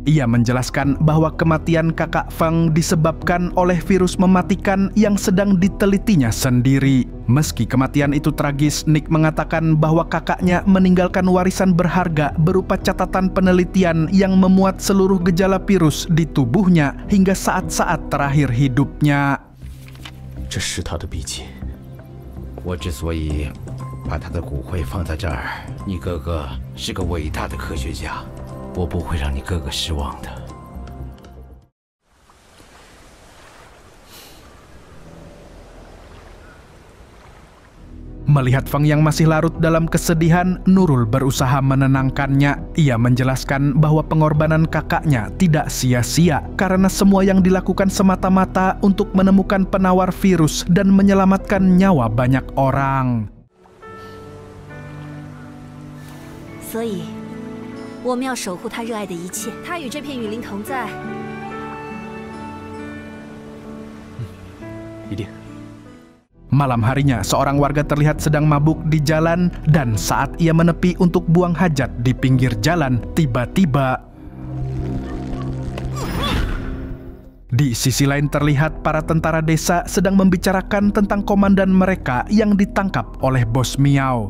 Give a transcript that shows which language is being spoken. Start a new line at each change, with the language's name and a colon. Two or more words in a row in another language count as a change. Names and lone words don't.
Indonesian: Ia menjelaskan bahwa kematian kakak Feng disebabkan oleh virus mematikan yang sedang ditelitinya sendiri. Meski kematian itu tragis, Nick mengatakan bahwa kakaknya meninggalkan warisan berharga berupa catatan penelitian yang memuat seluruh gejala virus di tubuhnya hingga saat-saat terakhir hidupnya.
Chinese: 这是他的笔记。我之所以把他的骨灰放在这儿，你哥哥是个伟大的科学家，我不会让你哥哥失望的。
Indonesian: Melihat Feng yang masih larut dalam kesedihan, Nurul berusaha menenangkannya. Ia menjelaskan bahwa pengorbanan kakaknya tidak sia-sia karena semua yang dilakukan semata-mata untuk menemukan penawar virus dan menyelamatkan nyawa banyak orang.
Chinese: 所以，我们要守护他热爱的一切。他与这片雨林同在。一定。
Indonesian: Malam harinya, seorang warga terlihat sedang mabuk di jalan dan saat ia menepi untuk buang hajat di pinggir jalan, tiba-tiba di sisi lain terlihat para tentara desa sedang membicarakan tentang komandan mereka yang ditangkap oleh Bos Miao.